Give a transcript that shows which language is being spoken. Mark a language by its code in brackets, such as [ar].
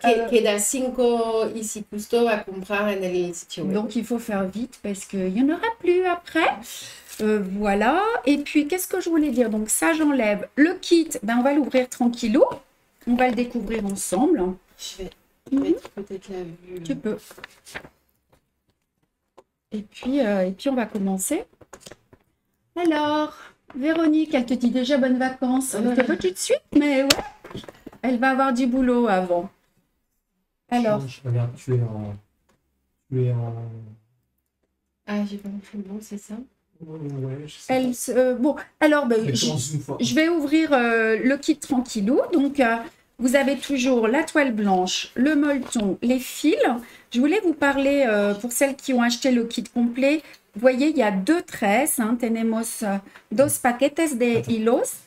[es] Queda 5 ici justo a comprar en el sitio web. [fr] donc il faut faire vite parce qu'il n'y en aura plus après. Voilà, et puis qu'est-ce que je voulais dire? Donc ça j'enlève le kit, ben, on va l'ouvrir tranquillou, on va le découvrir ensemble. Je vais mettre peut-être la vue. Tu peux. Et puis on va commencer. Alors Véronique, elle te dit déjà bonnes vacances. Elle ne pas tout de suite, mais ouais, elle va avoir du boulot avant. Alors. Je regarde, tu es en. Ah, j'ai pas compris le bon, c'est ça? Ouais, je sais pas. Bon, alors, ben, Mais commence une fois. je vais ouvrir le kit tranquillou. Donc, vous avez toujours la toile blanche, le molleton, les fils. Je voulais vous parler, pour celles qui ont acheté le kit complet, vous voyez, il y a 2 tresses. [es] Hein, tenemos 2 paquetes de hilos.